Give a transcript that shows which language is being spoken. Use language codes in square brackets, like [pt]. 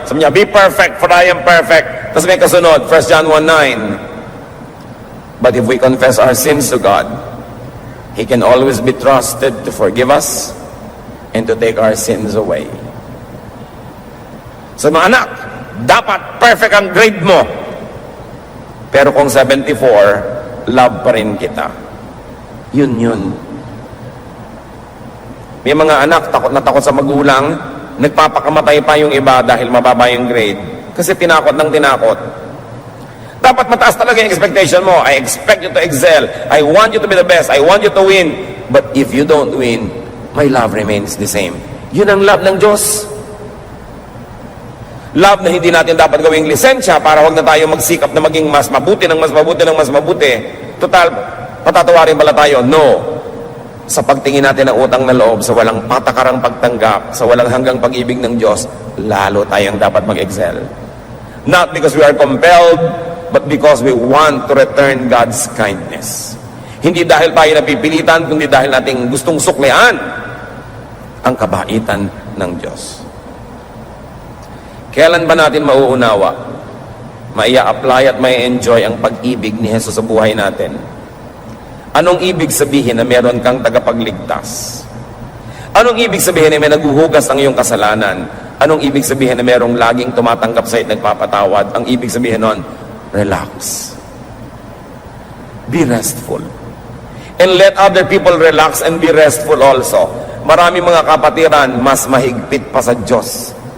[tl] Sabi niya, [en] be perfect for I am perfect. [tl] Tapos may kasunod, [en] 1 John 1:9. But if we confess our sins to God, He can always be trusted to forgive us and to take our sins away. [tl] So mga anak, dapat perfect ang grade mo. Pero kung 74, love pa rin kita. Yun. May mga anak, takot na takot sa magulang, nagpapakamatay pa yung iba dahil mababa yung grade. Kasi tinakot ng tinakot. Dapat mataas talaga yung expectation mo. [en] I expect you to excel. I want you to be the best. I want you to win. But if you don't win, my love remains the same. [tl] Yun ang love ng Diyos. Love na hindi natin dapat gawing lisensya para wag na tayo magsikap na maging mas mabuti ng mas mabuti ng mas mabuti. Total, patatawarin pala tayo. No. Sa pagtingin natin ng utang na loob, sa walang patakarang pagtanggap, sa walang hanggang pag-ibig ng Diyos, lalo tayong dapat mag-excel. [en] Not because we are compelled, but because we want to return God's kindness. [tl] Hindi dahil tayo napipilitan, kundi dahil nating gustong suklian ang kabaitan ng Diyos. Kailan ba natin mauunawa, maia-apply at mai-enjoy ang pag-ibig ni Jesus sa buhay natin? Anong ibig sabihin na meron kang tagapagligtas? Anong ibig sabihin na may naguhugas ang iyong kasalanan? Anong ibig sabihin na merong laging tumatanggap sa'yo at nagpapatawad? Ang ibig sabihin nun, relax. [en] Be restful. And let other people relax and be restful also. [tl] Marami mga kapatiran, mas mahigpit pa sa Diyos.